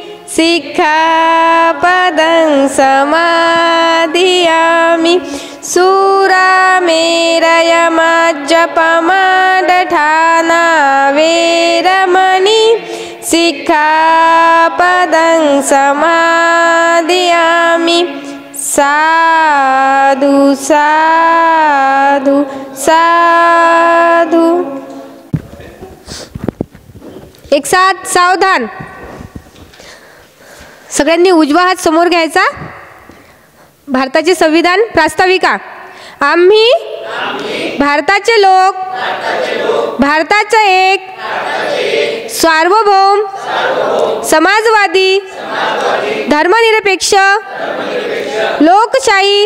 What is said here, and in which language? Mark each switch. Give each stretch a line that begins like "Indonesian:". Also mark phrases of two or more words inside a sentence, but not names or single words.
Pali: सिक्खापदं समादियामि सुरामेरयमज्जपमादठाना वेरमणि सिक्खापदं समादियामि साधु साधु साधु।
Hindi: एक साथ सावधान।
Marathi: सगळ्यांनी उजवा हात समोर घ्यायचा। भारताचे संविधान प्रास्ताविका। आम्ही भारताचे लोक भारताचा एक सार्वभौम समाजवादी धर्मनिरपेक्ष लोकशाही